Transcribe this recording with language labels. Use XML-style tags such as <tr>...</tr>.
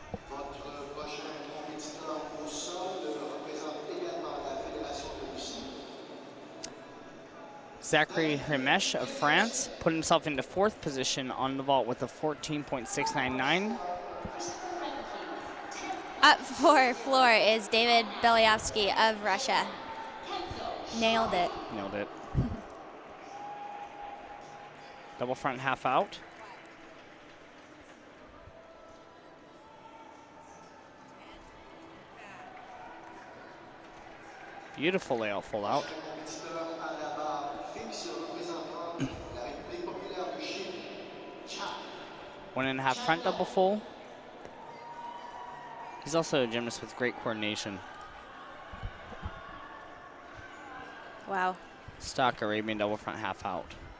<fr>Votre prochain compétiteur au sol représente également la Fédération de Russie.</fr> <en>Zachary Ramesh of France put himself into 4th position on the vault with a 14.699. Up for floor is David Belyovsky of Russia. Nailed it. Nailed it. Double front half out. Beautiful layout full out.</en> <fr>Compétiteur à la barre fixe représentant la République populaire de Chine. Cha.</fr> <en>1.5 front double full. He's also a gymnast with great coordination. Wow. Stock Arabian double front half out.</en>